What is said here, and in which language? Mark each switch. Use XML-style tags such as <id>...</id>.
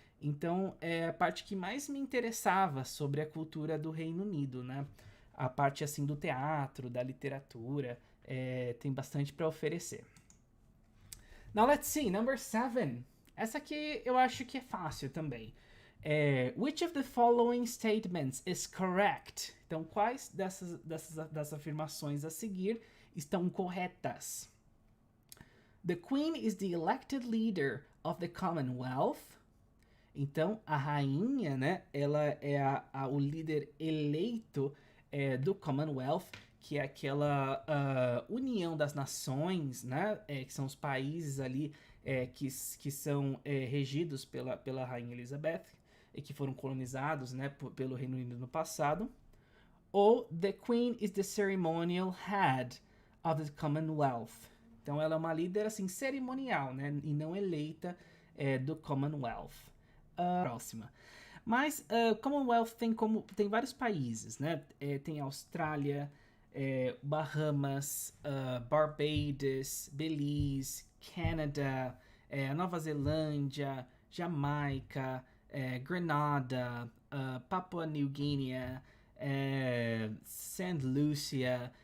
<pt>Então, é a parte que mais me interessava sobre a cultura do Reino Unido, né? A parte assim do teatro, da literatura, tem bastante para oferecer.</pt> <en>Now let's see, number 7.</en> <pt>Essa aqui eu acho que é fácil também.</pt> <en>Which of the following statements is correct?</en> <pt>Então, quais das afirmações a seguir estão corretas?</pt> <en>The Queen is the elected leader of the Commonwealth.</en> <pt>Então, a rainha, né, ela é o líder eleito do Commonwealth, que é aquela união das nações, né, que são os países ali que são regidos pela Rainha Elizabeth e que foram colonizados, né, pelo Reino Unido no passado.</pt> <en>Ou The Queen is the ceremonial head of the Commonwealth.</en> <pt>Então ela é uma líder assim cerimonial, né, e não eleita do Commonwealth. Próxima. Mas Commonwealth tem vários países, né? Tem Austrália, Bahamas, Barbados, Belize, Canadá, Nova Zelândia, Jamaica, Grenada, Papua New Guinea, Saint Lucia.</pt>